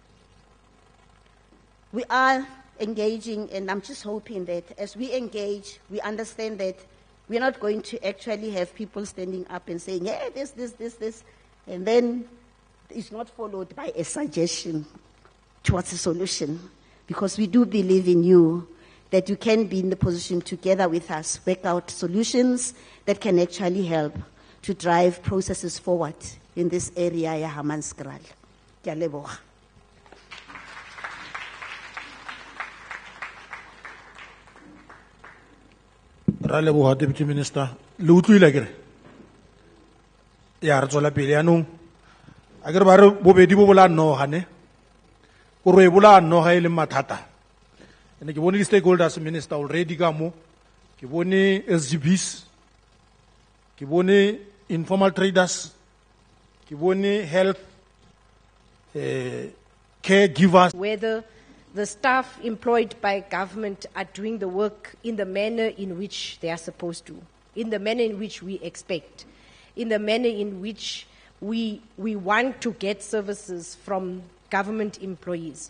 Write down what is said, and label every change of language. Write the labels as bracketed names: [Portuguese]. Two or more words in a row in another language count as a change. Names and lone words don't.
[English] We are engaging, and I'm just hoping that as we engage, we understand that we're not going to actually have people standing up and saying, hey, this, and then it's not followed by a suggestion towards a solution. Because we do believe in you, that you can be in the position together with us, work out solutions that can actually help to drive processes forward in this area ya Hammanskraal. [Tswana] Ke a leboga. Ra leboga [English] Deputy Minister. [Tswana] Le utlwile kere? Ya re tswela pele yanong. A kere ba re bobedi bo bola noga ne. O re bola noga e le mathata. Ene ke bone di stakeholders [English] minister already [Tswana] ka mo. Ke bone SGBs. Ke bone [English] informal traders. [Tswana] Ke bone [English] health caregivers. Whether the staff employed by government are doing the work in the manner in which they are supposed to, in the manner in which we expect, in the manner in which we want to get services from government employees.